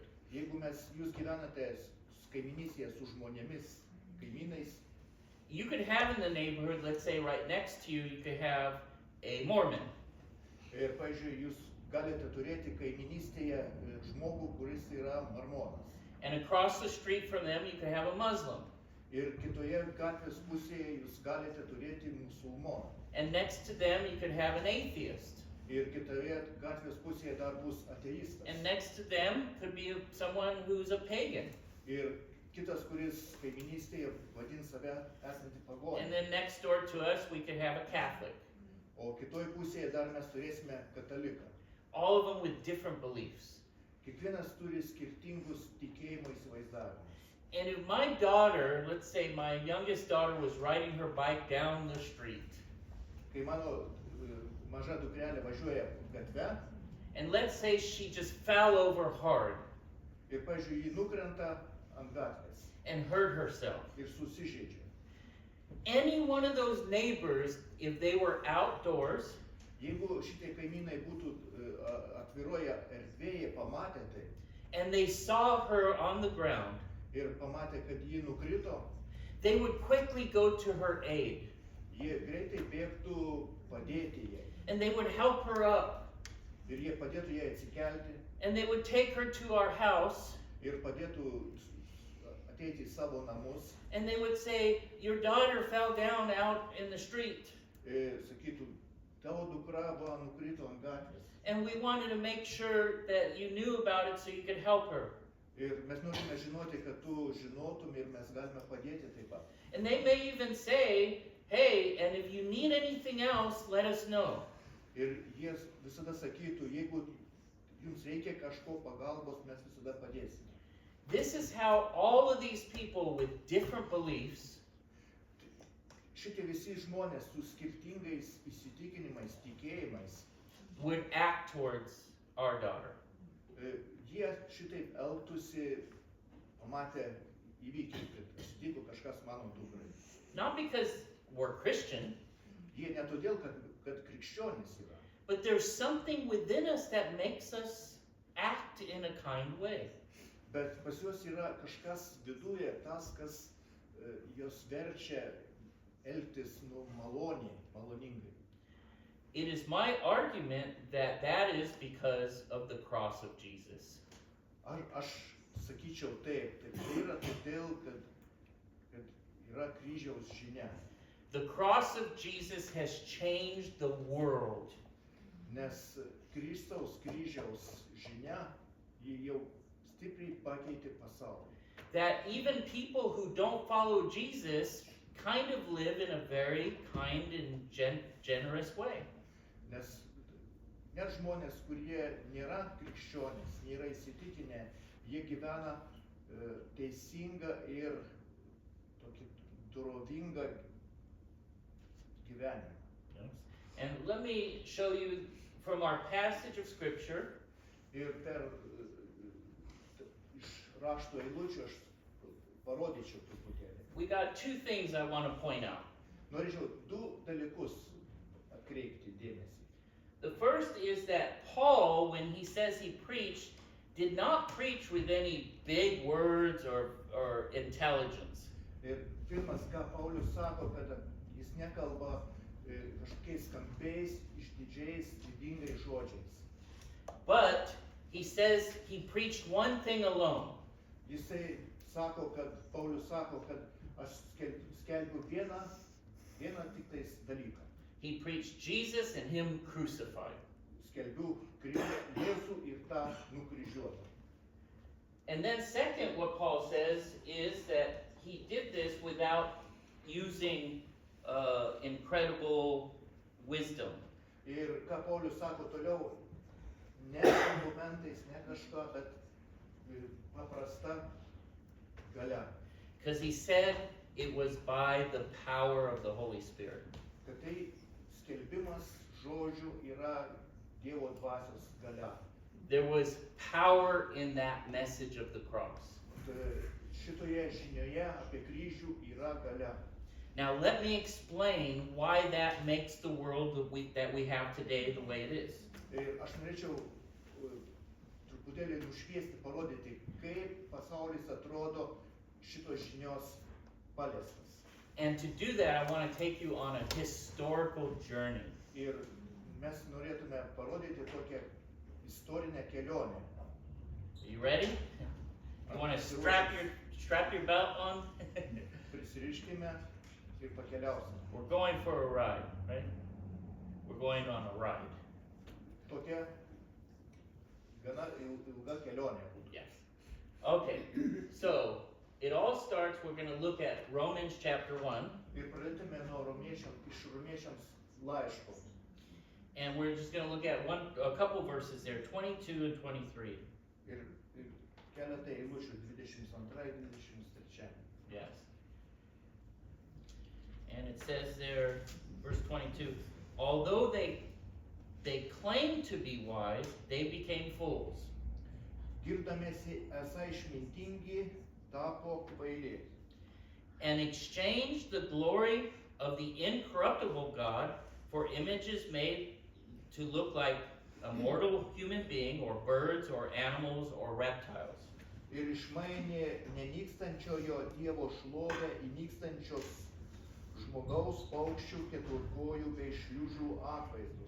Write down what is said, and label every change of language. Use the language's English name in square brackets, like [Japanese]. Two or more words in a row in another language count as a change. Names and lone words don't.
[Lithuanian] Jeigu jūs gyvenate kaiminystėje su žmonėmis, kaimynais, [English] you could have in the neighborhood, let's say right next to you, you could have a Mormon. [Lithuanian] ir, pavyzdžiui, jūs galite turėti kaiminystėje žmogų, kuris yra mormonas. [English] And across the street from them, you could have a Muslim. [Lithuanian] Ir kitoje gatvės pusėje jūs galite turėti musulmoną. [English] And next to them, you could have an atheist. [Lithuanian] Ir kitoje gatvės pusėje dar bus ateistas. [English] And next to them could be someone who's a pagan. [Lithuanian] Ir kitas, kuris kaiminystėje vadins save esantį [English] And [Lithuanian] pagonį. [English] then next door to us, we could have a Catholic. [Lithuanian] O kitoj pusėje dar mes turėsime kataliką. [English] All of them with different beliefs. [Lithuanian] Kiekvienas turi skirtingus tikėjimo įsivaizdavimus. [English] And if my daughter, let's say my youngest daughter was riding her bike down the street, [Lithuanian] Kai mano maža dukrelė važiuoja gatve [English] and let's say she just fell over hard [Lithuanian] ir, pavyzdžiui, ji nukrenta ant gatvės [English] and hurt herself, [Lithuanian] ir susižeidžia. [English] any one of those neighbors, if they were outdoors, [Lithuanian] Jeigu šitie kaimynai būtų atviroje erdvėje pamatę tai [English] and they saw her on the ground, [Lithuanian] ir pamatę, kad ji nukrito, [English] they would quickly go to her aid [Lithuanian] jie greitai bėgtų padėti jai. [English] and they would help her up [Lithuanian] Ir jie padėtų jai atsikelti [English] and they would take her to our house [Lithuanian] ir padėtų ateiti į savo namus. [English] and they would say, your daughter fell down out in the street [Lithuanian] Ir sakytų, tavo dukra buvo nukrito ant gatvės. [English] and we wanted to make sure that you knew about it so you could help her. [Lithuanian] Ir mes norime žinoti, kad tu žinotum ir mes galime padėti taip pat. [English] And they may even say, hey, and if you need anything else, let us know. [Lithuanian] Ir jie visada sakytų, jeigu jums reikia kažko pagalbos, mes visada padėsime. [English] This is how all of these people with different beliefs [Lithuanian] Šitie visi žmonės su skirtingais įsitikinimais, tikėjimais, [English] would act towards our daughter. [Lithuanian] jie šitaip elgtųsi, pamatę įvykį, kad atsitiko kažkas mano dukrai. [English] Not because we're Christian, [Lithuanian] Jie ne todėl, kad krikščionys yra, [English] but there's something within us that makes us act in a kind way. [Lithuanian] bet pas juos yra kažkas viduje, tas, kas jos verčia elgtis maloningai. [English] It is my argument that that is because of the cross of Jesus. [Lithuanian] Aš sakyčiau taip, tai yra todėl, kad yra kryžiaus žinia. [English] The cross of Jesus has changed the world. [Lithuanian] Nes Kristaus kryžiaus žinia, ji jau stipriai pakeitė pasaulį. [English] That even people who don't follow Jesus kind of live in a very kind and generous way. [Lithuanian] Nes net žmonės, kurie nėra krikščionys, nėra įsitikinę, jie gyvena teisingą ir tokį dorovingą gyvenimą. [English] And let me show you from our passage of scripture. [Lithuanian] Ir per iš rašto eilučių aš parodyčiau truputėlį. [English] We got two things I want to point out. [Lithuanian] Norėčiau du dalykus atkreipti dėmesį. [English] The first is that Paul, when he says he preached, did not preach with any big words or intelligence. [Lithuanian] Ir pirmas, ką Paulius sako, kad jis nekalba kažkokiais skambiais, išdidžiais, didingais žodžiais. [English] But he says he preached one thing alone. [Lithuanian] Jisai sako, kad Paulius sako, kad aš skelbiu vieną tiktais dalyką. [English] He preached Jesus and him crucified. [Lithuanian] Skelbiu Jėzų ir tą nukryžiuotą. [English] And then second, what Paul says is that he did this without using incredible wisdom. [Lithuanian] Ir ką Paulius sako toliau, ne argumentais, ne kažką, bet paprasta galia. [English] Because he said it was by the power of the Holy Spirit. [Lithuanian] Kad tai skelbimas žodžių yra Dievo dvasios galia. [English] There was power in that message of the cross. [Lithuanian] Šitoje žinioje apie kryžių yra galia. [English] Now let me explain why that makes the world that we have today the way it is. [Lithuanian] Ir aš norėčiau truputėlį nušviesti, parodyti, kaip pasaulis atrodo šitos žinios paliestas. [English] And to do that, I want to take you on a historical journey. [Lithuanian] Ir mes norėtume parodyti tokią istorinę kelionę. [English] Are you ready? You want to strap your belt on? [Lithuanian] Prisiriškime ir pakeliausime. [English] We're going for a ride, right? We're going on a ride. [Lithuanian] Tokia gana ilga kelionė. [English] Yes. Okay, so it all starts, we're going to look at Romans chapter 1. [Lithuanian] Ir pradėtume nuo romiečiams laiško. [English] And we're just going to look at a couple verses there, 22 and 23. [Lithuanian] Ir keletą eilučių 22-23. [English] Yes. And it says there, verse 22, although they claimed to be wise, they became fools. [Lithuanian] Girdamėsi esą išmintingi, tapo kvaili. [English] And exchanged the glory of the incorruptible God for images made to look like a mortal human being, or birds, or animals, or reptiles. [Lithuanian] Ir išmainė nenykstančiojo Dievo šlovę į nykstančios žmogaus, paukščių, keturkojų bei šliužų atvaizdus.